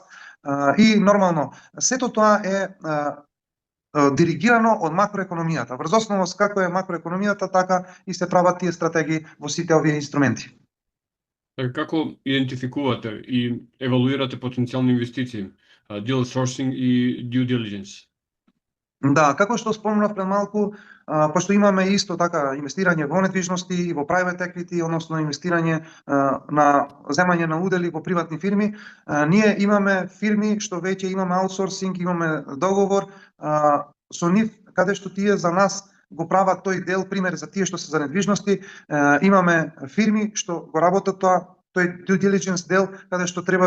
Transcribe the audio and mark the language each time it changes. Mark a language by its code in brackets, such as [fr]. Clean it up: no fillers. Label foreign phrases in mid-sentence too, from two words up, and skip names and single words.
[mk] И нормално, сето тоа е диригирано од макроекономијата. Врз основа како е макроекономијата, така и се прават тие стратегии во сите овие инструменти. Како идентификувате и евалуирате потенцијални инвестиции, [en] deal sourcing и due diligence? [mk] Да, како што спомнав пред малку, пошто имаме исто така инвестирање во недвижности и во [en] private equity, [mk] односно инвестирање на земање на удели во приватни фирми, ние имаме фирми што веќе имаме аутсорсинг, имаме договор со нив, каде што тие за нас го прават тој дел, пример за тие што се за недвижности, имаме фирми што го работат тој [en] due diligence [mk] дел, каде што треба